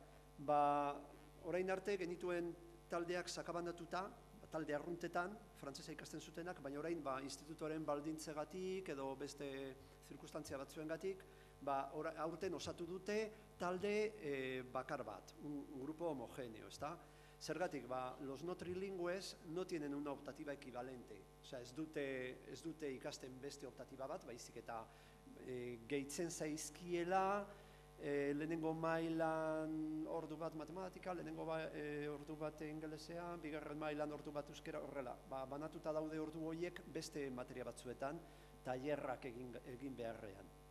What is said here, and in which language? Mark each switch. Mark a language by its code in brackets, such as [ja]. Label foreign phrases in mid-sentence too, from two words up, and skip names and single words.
[eu] Orain arte genituen taldeak sakabandatuta, talde arruntetan, frantsesa ikasten zutenak, baina orain institutoren baldintzegatik edo beste zirkustantzia batzuengatik, aurten osatu dute talde bakar bat, [es] un grupo homogeneo, [eu] ezta? Zergatik, [es] los no trilingües no tienen una optativa equivalente. [eu] Osea, ez dute ikasten beste optatiba bat, baizik eta gehitzen zaizkiela, lehenengo mailan ordu bat matematika, lehenengo ordu bat ingelesean, bigarren mailan ordu bat euskera, horrela. Banatuta daude ordu horiek beste materia batzuetan, tailerrak egin beharrean.